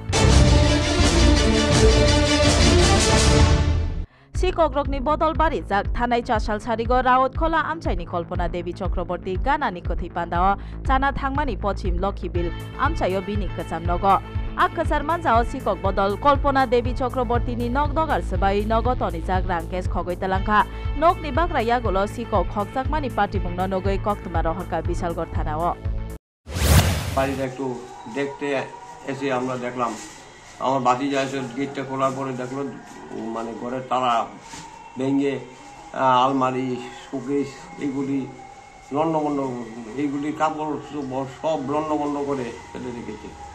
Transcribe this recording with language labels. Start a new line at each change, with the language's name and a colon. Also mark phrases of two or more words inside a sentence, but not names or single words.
Kok Borok: सिकग्रकनि बदल बारी जाक थानाय चासाल सारिगो रावत खोला आमसायनि कल्पना देवी चक्रवर्ती गानानि कथै पान्दाव चाना थांमानि पश्चिम लखीबिल आमसायो बिनि कचाम नग आकसार मानजाव सिकक बदल कल्पना देवी चक्रवर्तीनि नग दगार सबाय नगद अनिजाक रांकेश खगै तलांखा नगनि बाग्रा यागुलो सिकक खगजाकमानि पार्टी बुंनो नगै कक्तमा रहरका बिशालगढ़ थानाव
Bangla: বাড়িটা একটু দেখতে এসে আমরা দেখলাম, আমার ভাতিজা এসে গেটটা খোলার পরে দেখলো মানে ঘরের তালা ভেঙে আলমারি, শোকেস এইগুলি লন্ডভন্ড, এইগুলি কাপড় সব লন্ডভন্ড করে ফেলে রেখেছে।